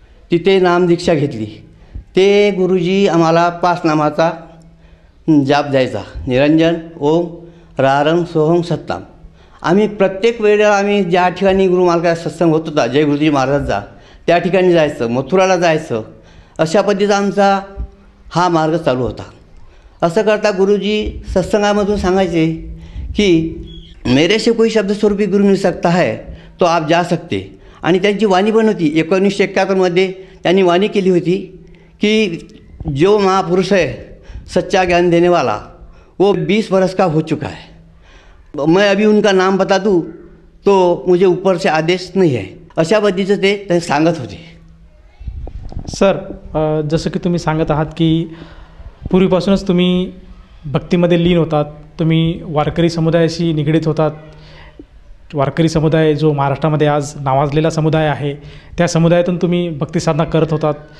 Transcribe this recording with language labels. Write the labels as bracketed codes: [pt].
[mr] तिथे नामदीक्षा घेतली. ते गुरुजी आम्हाला 5 नामाचा जाप द्यायचा, निरंजन, ओम, रारंग, सोहम, सत्ताम. आम्ही प्रत्येक वेळेला आम्ही ज्या ठिकाणी गुरुमार्गाचा सत्संग होत होता जय गुरुजी महाराजांचा त्या ठिकाणी जायचं, मथुराला जायचं. अशा पद्धतीचा आमचा हा मार्ग चालू होता. असं करता गुरुजी सत्संगामधून सांगायचे की [hi] मेरे से कोई शब्द स्वरूपी गुरु मिल सकता है तो आप जा सकते. [mr] आणि त्यांची वाणी पण होती. 1971मध्ये त्यांनी वाणी केली होती की [hi] जो महापुरुष है सच्चा ज्ञान देने वाला वो 20 बरस का हो चुका है. मैं अभी उनका नाम बता दूँ तो मुझे ऊपर से आदेश नहीं है. [mr] अशा पद्धतीचं ते सांगत होते. सर, जसं की तुम्ही सांगत आहात की पूर्वीपासूनच तुम्ही भक्तीमध्ये लीन होतात, तुम्ही वारकरी समुदायाशी निगडीत होतात. वारकरी समुदाय जो महाराष्ट्रामध्ये आज नावाजलेला समुदाय आहे त्या समुदायातून तुम्ही भक्तिसाधना करत होतात.